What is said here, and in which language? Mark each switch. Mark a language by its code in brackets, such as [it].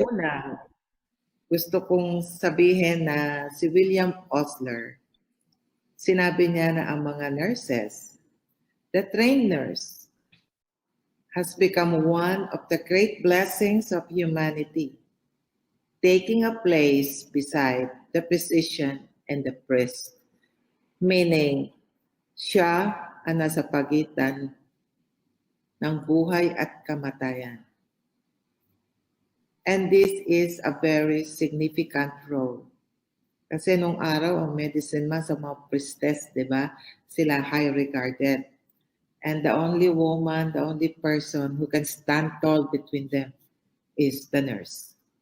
[tl] Una, gusto kong sabihin na si William Osler, sinabi niya na ang mga nurses, [en] the trained nurse, has become one of the great blessings of humanity, taking a place beside the physician and the priest. [tl] Meaning, siya ang nasa pagitan ng buhay at kamatayan. [en] And this is a very significant role. [tl] Kasi nung araw, ang medicine man sa mga priestess, di ba? [en] Sila high regarded. And the only woman, the only person who can stand tall between them is the nurse.